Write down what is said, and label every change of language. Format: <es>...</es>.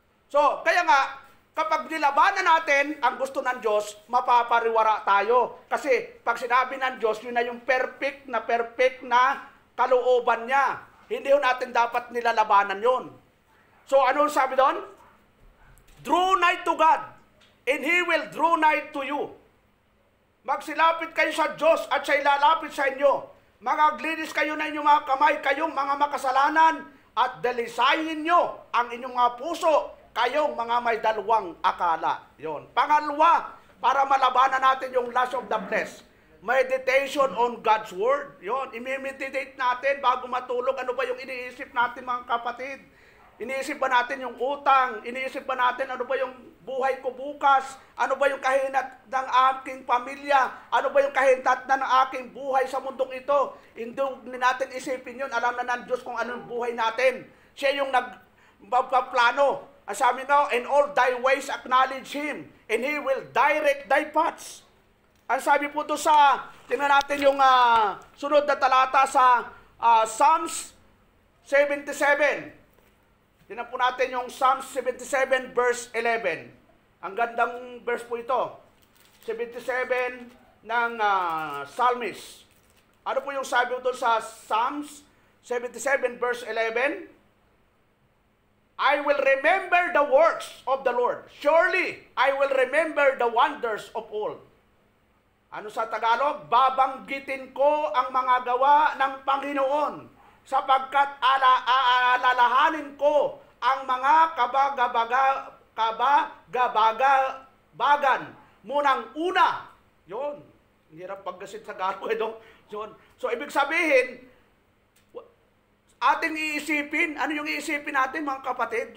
<tl>So, kaya nga, kapag nilabanan natin ang gusto ng Diyos, mapapariwara tayo. Kasi pag sinabi ng Diyos, yun na yung perfect na kalooban niya. Hindi yun natin dapat nilalabanan yun. So ano sabi doon?</tl> <en>Draw nigh to God, and He will draw nigh to you.</en> <tl>Magsilapit kayo sa Diyos at siya'y lalapit sa inyo. Magaglinis kayo na inyong mga kamay, kayong mga makasalanan, at dalisayin nyo ang inyong mga puso, kayong mga may dalawang akala. Yon. Pangalawa, para malabanan natin yung</tl> <en>lust of the flesh, meditation on God's Word.</en> <tl>Yon. I-meditate natin bago matulog. Ano ba yung iniisip natin, mga kapatid? Iniisip ba natin yung utang? Iniisip ba natin ano ba yung buhay ko bukas? Ano ba yung kahinat ng aking pamilya? Ano ba yung kahinat ng aking buhay sa mundong ito? Hindi natin isipin yun. Alam na ng Diyos kung anong buhay natin. Siya yung nagpaplano. Ang sabi nga,</tl> <en>"In all thy ways acknowledge Him, and He will direct thy paths."</en> <tl>Ang sabi po ito sa, tingnan natin yung sunod na talata sa Psalms 77. Tingnan po natin yung Psalms 77 verse 11. Ang gandang verse po ito. 77 ng Psalmist. Ano po yung sabi po ito sa Psalms 77 verse 11?</tl> <en>I will remember the works of the Lord. Surely, I will remember the wonders of all.</en> <tl>Ano sa Tagalog? Babanggitin ko ang mga gawa ng Panginoon, sapagkat alalahanin ko ang mga kabagabagan munang una. Yun. Hirap paggasit sa Tagalog. Yun. So, ibig sabihin, ating iisipin, ano yung iisipin natin mga kapatid?</tl>